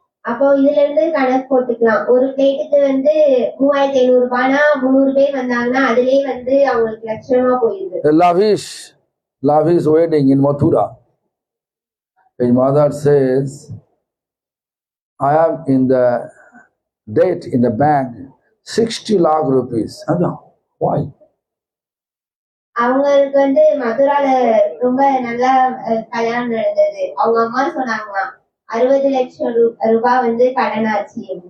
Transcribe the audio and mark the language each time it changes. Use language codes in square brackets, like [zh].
[ta] அப்போ இதுல இருந்து கணக்கு போட்டுக்கலாம். ஒரு பிளேட்டுக்கு வந்து 3500 ரூபாய்னா 300 பேர் வந்தாங்கன்னா அதுலயே வந்து அவங்களுக்கு லட்சமா போயிருது. [en] A lavish wedding in Mathura. His mother says, I am in the debt in the bank 60 lakh rupees. Why? [ta] அவங்களுக்கு வந்து மதுரால ரொம்ப நல்லா கல்யாணம் நடந்தது. அவங்க அம்மா சொன்னாங்களாம் 60 லட்சம் ரூபாய் வந்து கடனாச்சு.